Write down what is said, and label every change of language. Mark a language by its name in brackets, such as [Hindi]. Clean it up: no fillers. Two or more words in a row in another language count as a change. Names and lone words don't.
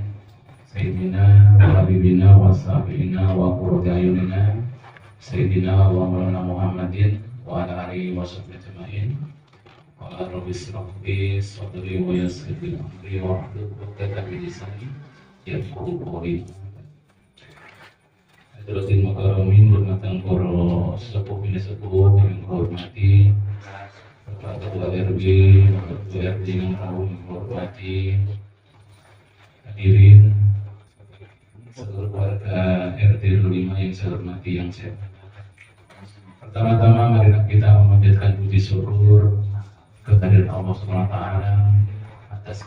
[Arabic] سيدنا وحبيبنا وشفيعنا وقرة أعيننا. سيدنا ومولانا محمد وعلى آله وصحبه أجمعين. وعلى رب اشرح لي صدري ويسر لي أمري واحلل عقدة من لساني يفقه قولي. حاضرين مكرمين, [Indonesian] hormatan para sepuh bini sepuh yang hormati Bapak Ketua RW, Bapak Ketua RT yang hormati hadirin seluruh warga RT 5 yang saya hormati, yang saya pertama-tama mari kita memanjatkan puji syukur kehadirat Allah SWT atas